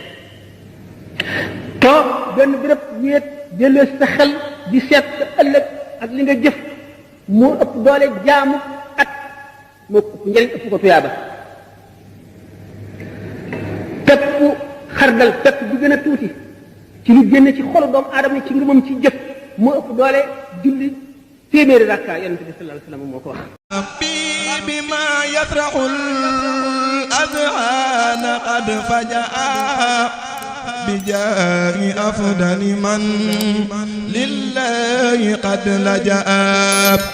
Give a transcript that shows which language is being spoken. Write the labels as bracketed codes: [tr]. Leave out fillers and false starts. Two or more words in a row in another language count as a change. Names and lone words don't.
[wo] toog benn béréb wéet jëlee sa xel di seet sa ëllëg ak li nga jëf moo ëpp doole jaamu at moo ëpp njëriñ ëpp ko tuyaaba pepp xardal pepp bi gën a tuuti ci lu génn ci xolu doomu aadama ci ngëmam ci jëf moo ëpp doole julli téeméeri rakka yonent bi [ar] صلى الله عليه وسلم [wo] moo ko wax [ar] بما يفرح الأذهان قد فجأ بجاه أفضل من لله قد لجأ